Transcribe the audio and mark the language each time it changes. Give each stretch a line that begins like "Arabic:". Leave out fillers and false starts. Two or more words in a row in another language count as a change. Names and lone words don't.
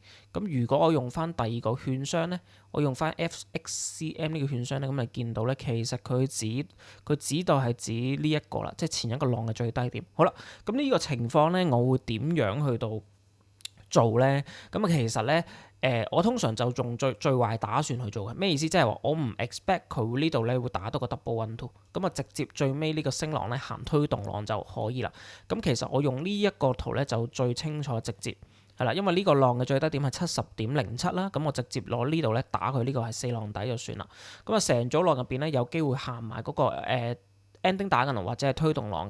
Cantonese: 咁如果我用翻第二個券商咧，我用翻 FXCM 呢個券商咧，咁你見到咧其實佢指到係指呢一個啦，即係前一個浪嘅最低點。好啦，咁呢個情況咧，我會點樣去到做咧？咁啊其實咧我通常就用最壞打算去做嘅。咩意思？即係話我唔 expect 佢呢度咧會打到個
English: double one two，
Cantonese: 咁啊直接最尾呢個升浪咧行推動浪就可以啦。咁其實我用呢一個圖咧就最清楚直接係啦，因為呢個浪嘅最低點係70.07啦，咁我直接攞呢度咧打佢呢個係4浪底就算啦。咁啊成組浪入邊咧有機會行埋嗰個ending 打緊浪或者係推動浪嘅。